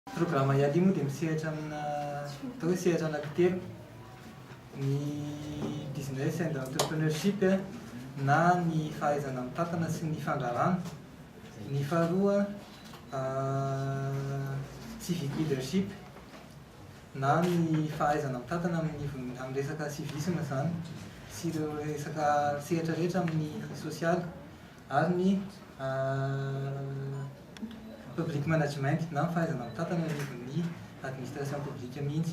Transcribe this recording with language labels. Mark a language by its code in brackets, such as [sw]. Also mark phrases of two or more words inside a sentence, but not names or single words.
[mg] Programa ialy moa dia misehatra amina atao hoe sehatra anankitelo ny [en] business and entrepreneurship [mg] na ny fahaizana mitantana sy ny fandraharana. Ny faharoa [en] civic leadership [mg] na ny fahaizana mitantana amin'ny resaka civisme zany sy ireo resaka sehatra rehetra amin'ny sosialy, ary ny [en] public management [mg] na fahaizana mitantana ny [fr] administration publique [mg] mihitsy.